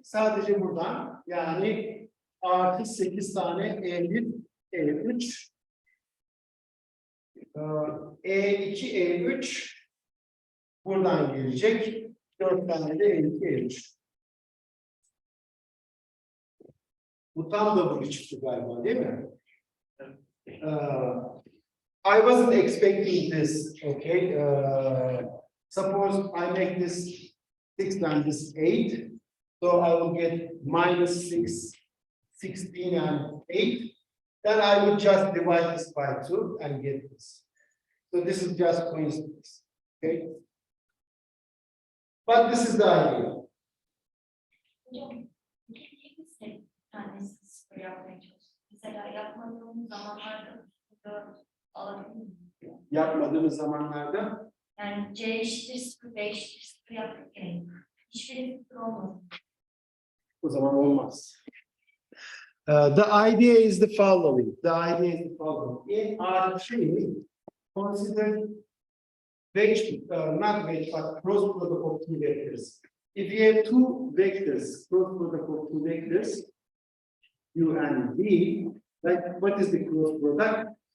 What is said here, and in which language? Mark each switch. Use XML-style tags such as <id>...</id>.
<tr>Sadece buradan. Yani artı 8 tane E1, E3. E2, E3 buradan gelecek. 4 tane de E2, E3. Bu tam da bu çıktı galiba değil mi?</tr> <en>I wasn't expecting this, okay? Suppose I make this 6 and this 8. So I will get minus 6, 16 and 8. Then I will just divide this by 2 and get this. So this is just coincidence, okay? But this is the idea.</en> <tr>Hocam, biz de tanesi sıfır yapmaya çalışıyoruz. Mesela yapmadığımız zamanlarda alabilir miyiz? Yapmadığımız zamanlarda Yani C eşittir 0, B eşittir 0 yaptık yani. Hiçbiri 0 olmaz. o zaman olmaz.</tr> <en>The idea is the following. The idea is the following. In R3, consider wedge, not wedge, but cross product of two vectors. If you have two vectors, cross product of two vectors, U and V, like what is the cross product?</en>